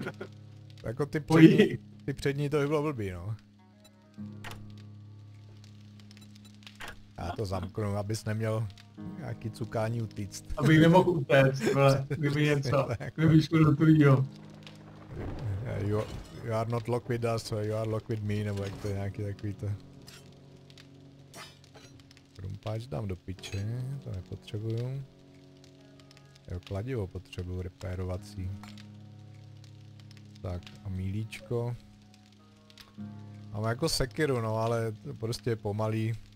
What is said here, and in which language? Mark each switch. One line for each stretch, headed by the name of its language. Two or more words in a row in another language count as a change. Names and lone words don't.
Czech: Jako ty přední to by bylo blbý, no. Já to zamknu, abys neměl nějaký cukání utíct. Abych nemohl utéct, vole, kdyby něco, kdyby šlo do tvýho.
English: You are not locked with us, you are locked with me,
Czech: nebo jak to je nějaký takový to. Krumpáč dám do piče, to nepotřebuju. Jo, kladivo potřebuju, repérovací. Tak a mílíčko. Mám jako sekiru, no, ale to prostě je pomalý.